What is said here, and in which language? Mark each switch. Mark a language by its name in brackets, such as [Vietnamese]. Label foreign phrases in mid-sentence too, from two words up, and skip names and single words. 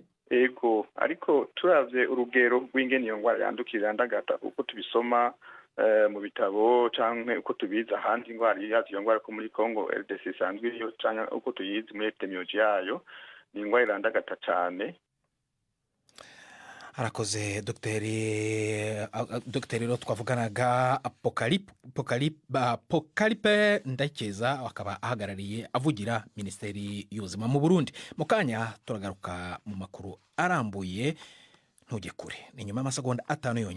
[Rundi] Ego, ariko turavye urugero rw'ingene iyo ndwara yandukira ndagata uko tubisoma mu bitabo canke uko tubiza ahandi ingwara iyo ndwara ko muri Congo RDC isanzwe iyo canke uko tuyizi muri epidemiology yayo, ni ingwara irandagata cane. Arakoze Dr. Rero twavuganaga Polycarpe Ndayikeza, akaba ahagarariye avugira Minisiteri y'Ubuzima mu Burundi. Mu kanya turagaruka mu makuru arambuye, ntujye kure. Ni nyuma y'amasegonda 5 yonyine.